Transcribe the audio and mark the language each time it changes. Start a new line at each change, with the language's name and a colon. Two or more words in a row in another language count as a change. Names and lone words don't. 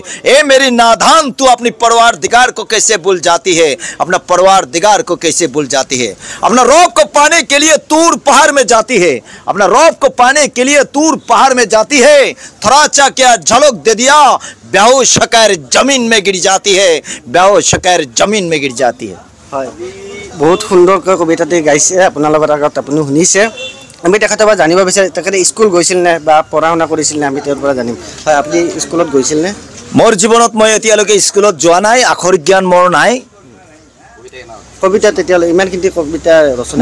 Hindi: ए मेरी नादान, तू अपनी परवारदिगार को कैसे भूल जाती है, अपना परवारदिगार को कैसे भूल जाती है। अपना रौब को पाने के लिए तूर पहाड़ में जाती है, अपना रौब को पाने के लिए तूर पहाड़ में जाती है। थोड़ा सा क्या झलक दे दिया, बेहोश होकर जमीन में गिर जाती है, बेहोश होकर जमीन में गिर जाती है।
Assamese: হয়, বহুত সুন্দৰকৈ কবিতাটি গাইছে, আপোনালোকৰ আগত আপুনি শুনিছে। আমি তেখেতৰ পৰা জানিব বিচাৰিম তেখেতে স্কুল গৈছিল নে বা পঢ়া শুনা কৰিছিল নে, আমি তেওঁৰ পৰা জানিম। হয়, আপুনি স্কুলত গৈছিল নে? মোৰ জীৱনত মই এতিয়ালৈকে স্কুলত যোৱা নাই, আখৰ জ্ঞান মোৰ নাই। কবিতা তেতিয়ালৈ ইমানখিনি কবিতা ৰচনা